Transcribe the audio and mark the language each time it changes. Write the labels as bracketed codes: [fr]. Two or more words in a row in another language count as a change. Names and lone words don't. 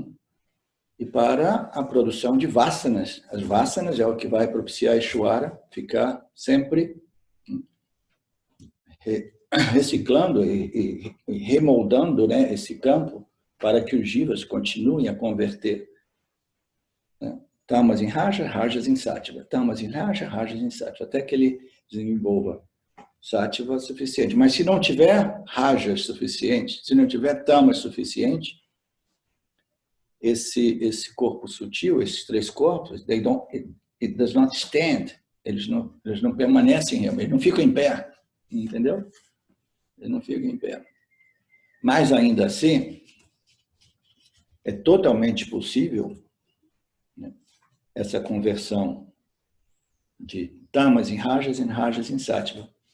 [pt] E para a produção de vasanas. As vasanas é o que vai propiciar a Ishwara ficar sempre reciclando e remoldando, né, esse campo para que os jivas continuem a converter, né, tamas em raja, rajas em sattva, tamas em raja, rajas em sattva, até que ele desenvolva sattva suficiente. Mas se não tiver rajas suficientes, se não tiver tamas suficiente, esse corpo sutil, esses três corpos, [en] it does not stand. [pt] Eles não permanecem, eles não ficam em pé, entendeu? Ele não fica em pé. Mas, ainda assim, é totalmente possível, né, essa conversão de tamas em rajas em sattva.